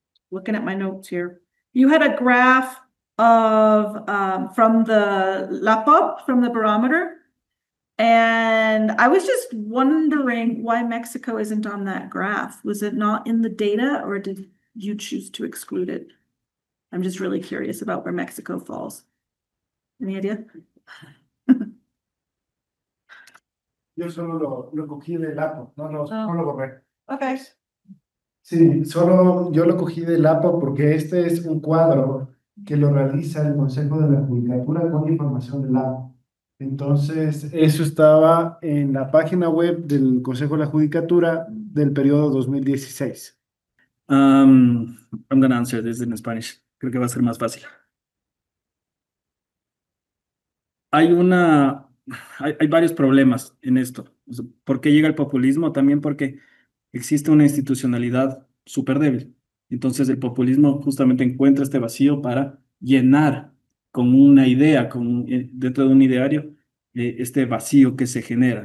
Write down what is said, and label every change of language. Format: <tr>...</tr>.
<en>Looking at my notes here. You had a graph of from the LAPOP, from the barometer. And I was just wondering why Mexico isn't on that graph. Was it not in the data, or did you choose to exclude it? I'm just really curious about where Mexico falls. Any idea?</en> <es>Yo solo lo cogí del APO, no lo borré. Okay. Sí, solo yo lo cogí del APO porque este es un cuadro que lo realiza el Consejo de la Judicatura con información del APO. Entonces, eso estaba en la página web del Consejo de la Judicatura del periodo 2016.</es> <en>I'm gonna answer this in Spanish.</en> <es>Creo que va a ser más fácil. Hay hay varios problemas en esto. O sea, ¿por qué llega el populismo? También porque existe una institucionalidad súper débil. Entonces el populismo justamente encuentra este vacío para llenar con una idea, dentro de un ideario, este vacío que se genera.</es>